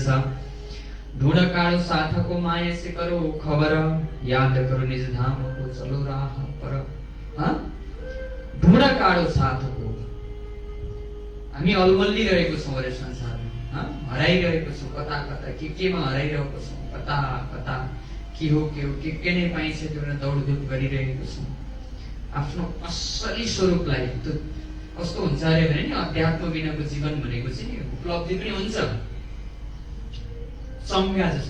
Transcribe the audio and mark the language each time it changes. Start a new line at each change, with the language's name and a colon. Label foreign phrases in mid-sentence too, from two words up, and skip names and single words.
Hindi: ढुँड कालो साथको माया से करो खबर, याद करो निज धामको चलो राह पर।
Nepali: ढुँड कालो साथको, हामी अलमल्लिरहेको छौँ अरे संसारमा, हराइरहेको छौँ कता कता, केमा हराइरहेको छौँ, कता कता के हो के नै पाइन्छ त्यो दौडधुप गरिरहेको छौँ। आफ्नो असली स्वरूपलाई त्यो कस्तो हुन्छ अरे भने नि, अध्यात्म बिनाको जीवन भनेको चाहिँ नि उपलब्धि पनि हुन्छ चङ्गा जस्तो।